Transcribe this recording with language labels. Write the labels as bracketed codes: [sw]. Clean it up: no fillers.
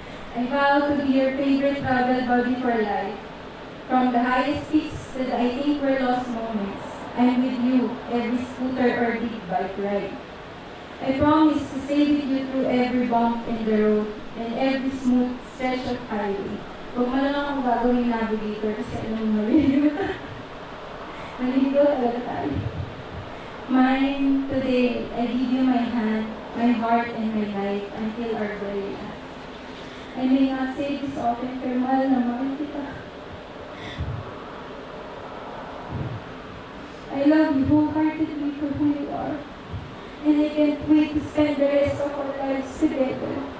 [en] I vow to be your favorite travel buddy for life. From the highest peaks to the I think we're lost moments, I'm with you every scooter or big bike ride. I promise to stay with you through every bump in the road and every smooth stretch of highway. [tl] Huwag mo na lang akong gagawing navigator kasi anong maliliw. Maliliw talaga tayo. [en] Mine, today, I give you my hand, my heart, and my life until our very last. I may not say this often, [tl] pero mahal na mahal kita. [en] I love you wholeheartedly for who you are. And I can't wait to spend the rest of our lives together.